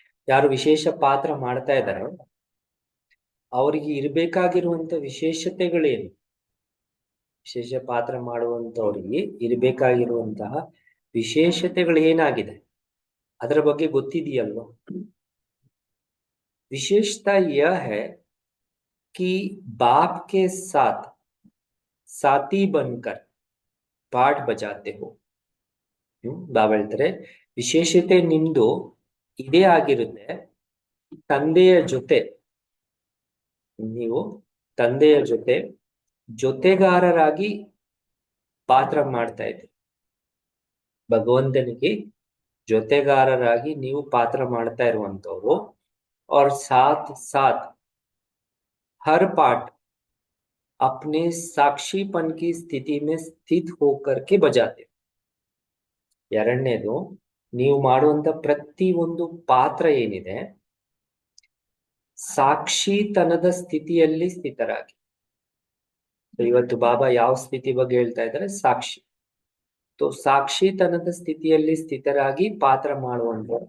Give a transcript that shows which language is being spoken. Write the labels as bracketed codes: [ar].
[kn] ಯಾರು ವಿಶೇಷ ಪಾತ್ರ ಮಾಡ್ತಾ ಇದ್ದಾರೆ ಅವರಿಗೆ ಇರಬೇಕಾಗಿರುವಂತ ವಿಶೇಷತೆಗಳೇನು, ವಿಶೇಷ ಪಾತ್ರ ಮಾಡುವಂತವರಿಗೆ ಇರಬೇಕಾಗಿರುವಂತಹ ವಿಶೇಷತೆಗಳು ಏನಾಗಿದೆ ಅದರ ಬಗ್ಗೆ ಗೊತ್ತಿದೆಯಲ್ವಾ. [hi] विशेषता यह है कि बाप के साथ साथी बनकर पाठ बजाते हो. [kn] ಬಾಬಾ ಹೇಳ್ತಾರೆ, ವಿಶೇಷತೆ ನಿಮ್ದು ಇದೇ ಆಗಿರುತ್ತೆ, ತಂದೆಯ ಜೊತೆ ನೀವು ತಂದೆಯ ಜೊತೆ ಜೊತೆಗಾರರಾಗಿ ಪಾತ್ರ ಮಾಡ್ತಾ ಇದ್ದೀರಿ. ಭಗವಂತನಿಗೆ ಜೊತೆಗಾರರಾಗಿ ನೀವು ಪಾತ್ರ ಮಾಡ್ತಾ ಇರುವಂತವ್ರು. [hi] और साथ साथ हर पाठ अपने साक्षीपन की स्थिति में स्थित होकर के बजाते. [kn] ಎರಡನೇದು, ನೀವು ಮಾಡುವಂತ ಪ್ರತಿ ಒಂದು ಪಾತ್ರ ಏನಿದೆ ಸಾಕ್ಷಿತನದ ಸ್ಥಿತಿಯಲ್ಲಿ ಸ್ಥಿತರಾಗಿ. ಇವತ್ತು ಬಾಬಾ ಯಾವ ಸ್ಥಿತಿ ಬಗ್ಗೆ ಹೇಳ್ತಾ ಇದ್ದಾರೆ, ಸಾಕ್ಷಿ. तो ಸಾಕ್ಷಿತನದ ಸ್ಥಿತಿಯಲ್ಲಿ ಸ್ಥಿತರಾಗಿ ಪಾತ್ರ ಮಾಡುವಂತ.